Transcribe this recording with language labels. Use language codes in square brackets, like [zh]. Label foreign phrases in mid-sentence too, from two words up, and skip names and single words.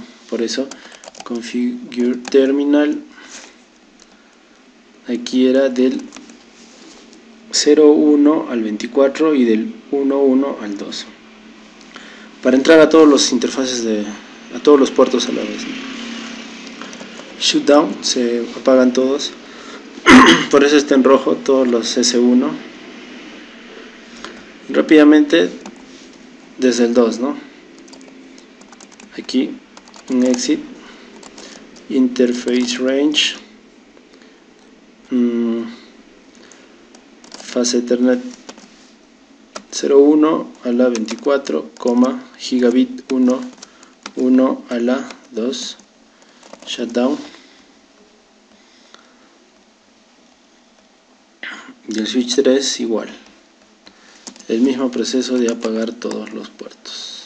[es] Por eso [en] configure terminal, [es] aquí era del 01 al 24 y del 11 al 2, para entrar a todos los interfaces a todos los puertos a la vez, ¿no? Shutdown, se apagan todos. por eso está en rojo todos los S1. Rápidamente desde el 2, ¿no? Aquí un exit, [en] interface range, fase Ethernet [es] 01 a la 24, gigabit 1 a la 2, shutdown. Y el switch 3 igual, el mismo proceso de apagar todos los puertos.